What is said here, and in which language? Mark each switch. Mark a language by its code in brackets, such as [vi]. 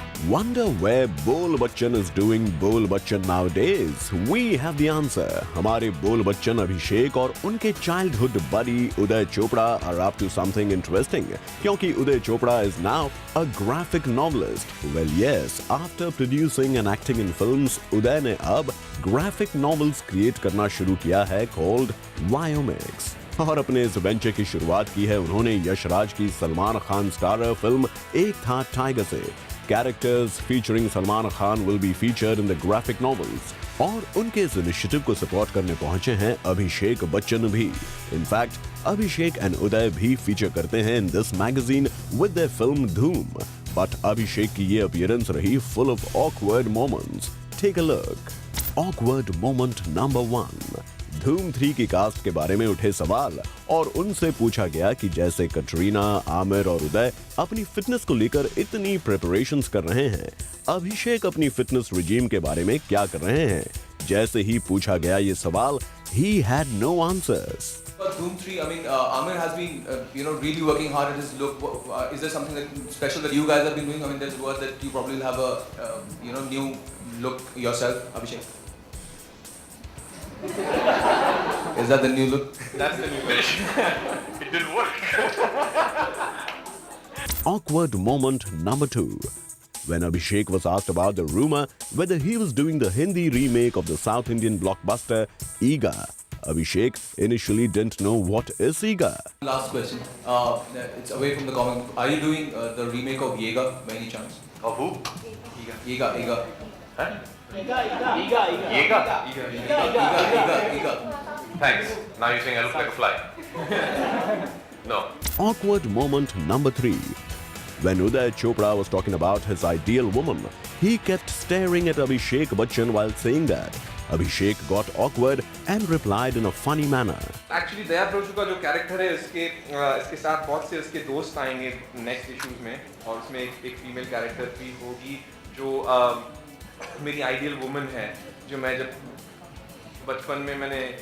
[en] Wonder where Bol Bachchan is doing Bol Bachchan nowadays? We have the answer. [hi] हमारे बोल बच्चन अभिषेक और उनके childhood buddy Uday Chopra [en] are up to something interesting, [hi] क्योंकि Uday Chopra [en] is now a graphic novelist. Well yes, after producing and acting in films, [hi] उदय ने अब [en] graphic novels create [hi] करना शुरू किया है [en] called Viomics. [hi] और अपने इस वेंचर की शुरुआत की है उन्होंने यशराज की सलमान खान स्टारर फिल्म एक था टाइगर से. [en] Characters featuring Salman Khan will be featured in the graphic novels. [hi] और उनके इस इनिशिएटिव को सपोर्ट करने पहुंचे हैं अभिषेक बच्चन भी। [en] In fact Abhishek and Uday भी feature करते हैं in this magazine with their film Dhoom. But Abhishek की ये अपीयरेंस रही full of awkward moments. Take a look. Awkward moment number 1। [hi] धूम 3 की कास्ट के बारे में उठे सवाल और उनसे पूछा गया कि जैसे कटरीना, आमिर और उदय अपनी फिटनेस को लेकर इतनी प्रिपरेशंस कर रहे हैं, अभिषेक अपनी फिटनेस रिजीम के बारे में क्या कर रहे हैं। जैसे ही पूछा गया ये सवाल, [en] he had no answers. For Doom 3, I mean, Amir has been, really working hard at his look. Is there something special that you guys have been doing? I mean, there's word that you probably will have a, new look yourself, Abhishek. Is that the new look? That's the new version. It didn't work. Awkward moment number 2. When Abhishek was asked about the rumor whether he was doing the Hindi remake of the South Indian blockbuster Eega, Abhishek initially didn't know what is Eega. Last question. It's away from the comic. Are you doing the remake of Yeager by any chance? Of who? Yeager. Huh? Yega? Yeager. Thanks. Now you're saying I look like a fly. No. Awkward moment number 3. When Uday Chopra was talking about his ideal woman, he kept staring at Abhishek Bachchan while saying that. Abhishek got awkward and replied in a funny manner. [hi] Actually दया प्रोशु का जो character है इसके साथ बहुत से उसके दोस्त आएंगे नेक्स्ट इश्यूज में, और उसमें एक फीमेल कैरेक्टर भी होगी जो मेरी आइडियल वुमन है, जो मैं जब बचपन में मैंने